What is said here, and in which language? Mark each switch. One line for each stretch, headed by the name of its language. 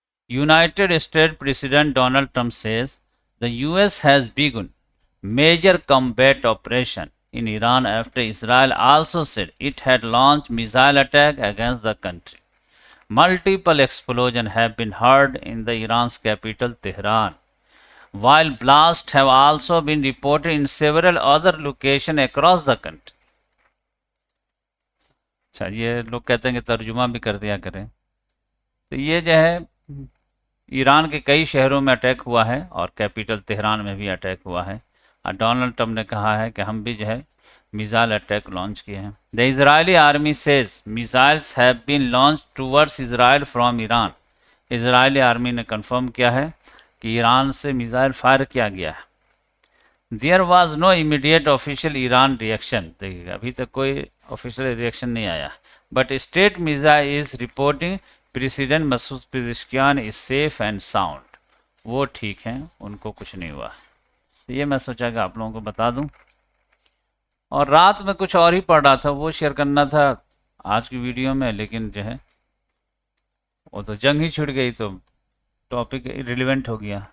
English: United States President Donald Trump says the US has begun major combat operation in Iran after Israel also said it had launched missile attack against the country. Multiple explosions have been heard in the Iran's capital Tehran, while blasts have also been reported in several other locations across the country.
Urdu: اچھا یہ لوگ کہتے ہیں کہ ترجمہ بھی کر دیا کریں، تو یہ جو ہے ایران کے کئی شہروں میں اٹیک ہوا ہے اور کیپٹل تہران میں بھی اٹیک ہوا ہے، اور ڈونلڈ ٹرمپ نے کہا ہے کہ ہم بھی جو ہے میزائل اٹیک لانچ کیے ہیں۔
English: The Israeli army says missiles have been launched towards Israel from Iran.
Urdu: Israeli army نے کنفرم کیا ہے کہ ایران سے میزائل فائر کیا گیا ہے۔
English: There was no immediate official Iran reaction.
Urdu: دیکھیے ابھی تک کوئی official reaction نہیں آیا،
English: but state media is reporting President Masoud Pezeshkian is safe and sound.
Urdu: وہ ٹھیک ہیں، ان کو کچھ نہیں ہوا۔ تو یہ میں سوچا کہ آپ لوگوں کو بتا دوں، اور رات میں کچھ اور ہی پڑھ رہا تھا، وہ شیئر کرنا تھا۔ آج کی ویڈیو میں، لیکن جو ہے وہ تو جنگ ہی چھڑ گئی تو ٹاپک ریلیونٹ ہو گیا.